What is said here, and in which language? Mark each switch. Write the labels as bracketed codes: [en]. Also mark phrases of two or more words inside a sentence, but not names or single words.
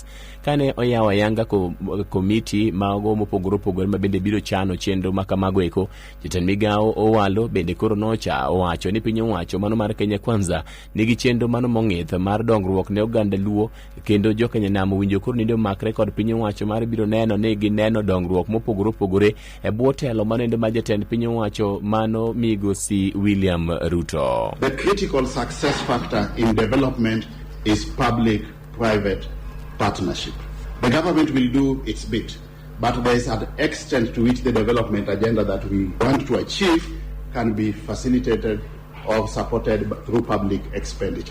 [luo] Kane oyawa ayanga komiti mago mopogore mabende biro chano chendo makamago eko, jatend migao Owalo bende koro nocha owacho ni piny owacho mano mar Kenya Kwanza nigi chendo mano mong'ith mar dongruok ne oganda luo kendo jokenya namo winjo koro nindo makre kod piny owacho mar biro neno ni gineno dongruok mopogore e bwo telo manende ma jatend piny owacho mano Migosi William Ruto. [en] The critical success factor in development is public-private partnership. The government will do its bit, but there is an extent to which the development agenda that we want to achieve can be facilitated or supported through public expenditure.